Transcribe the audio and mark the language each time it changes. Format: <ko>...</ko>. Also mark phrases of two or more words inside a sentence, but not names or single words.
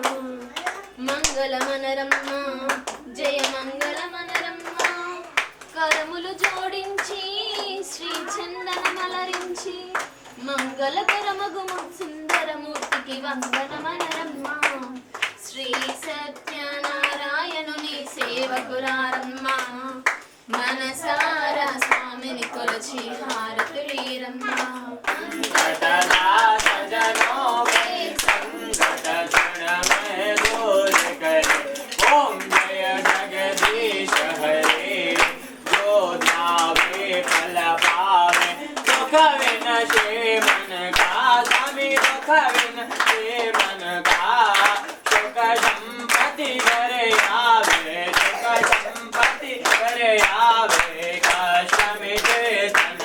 <te>మంగళమనరమ్మా జయ మంగళమనరమ్మా కరములు జోడించి శ్రీ చందనమలరించి మంగళకరమగు సుందరమూర్తికి వందనమనరమ్మా శ్రీ సత్యనారాయణుని సేవకురారమ్మా మనసారా స్వామిని కొలచి హారతులీరమ్మా</te> <hi>ओम जय जगदीश हरे जो ध्यावे फल पावे दुख विनशे मन का स्वामी दुख विनशे मन का सुख संपत्ति करे आवे सुख संपत्ति करे आवे कष्ट मिटे तन</hi>